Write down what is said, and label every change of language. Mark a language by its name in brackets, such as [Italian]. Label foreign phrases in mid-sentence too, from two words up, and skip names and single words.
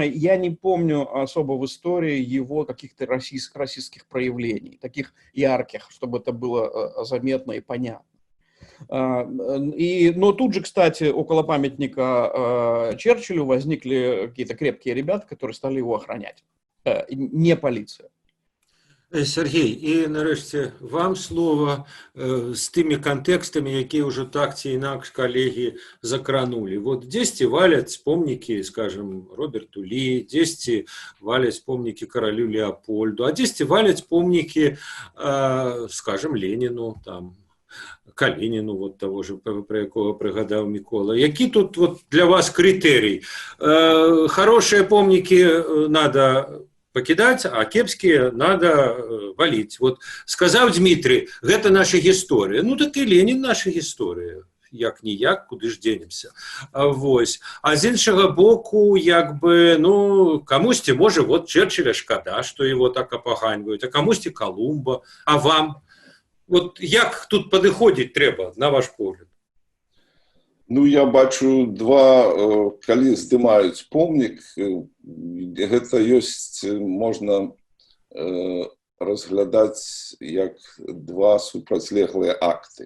[Russian] Я не помню особо в истории его каких-то российских проявлений, таких ярких, чтобы это было заметно и понятно. Но тут же, кстати, около памятника Черчиллю возникли какие-то крепкие ребята, которые стали его охранять. [Ukrainian] Не поліція. Сергій, і нарешті вам слово з тими контекстами, які вже так ці інакш колеги закранули. Вот десьці валять помніки, скажем, Роберту Лі, десьці валять помніки королю Леопольду, а десьці валять помніки, скажем, Леніну, там, Калініну, вот того ж, про якого пригадав Микола. Які тут вот для вас критерій? [Russian] Хорошие помніки надо покидать, а кепские надо валить. [Ukrainian] Вот сказав Дмитрий, [Belarusian] гэта наша гісторыя. Ну так і Ленін наша гісторыя. [Ukrainian] Як-ніяк, куди ж денемся. А з іншого боку, комусь, може, Черчилля шкода, що його так опоганьвають, а комусь Колумба, а вам? [Belarusian] Вот як тут падыходзіць трэба, на ваш погляд? Я бачу калі здымаюць помнік, гэта можна разглядаць як два супрацьлеглыя акты.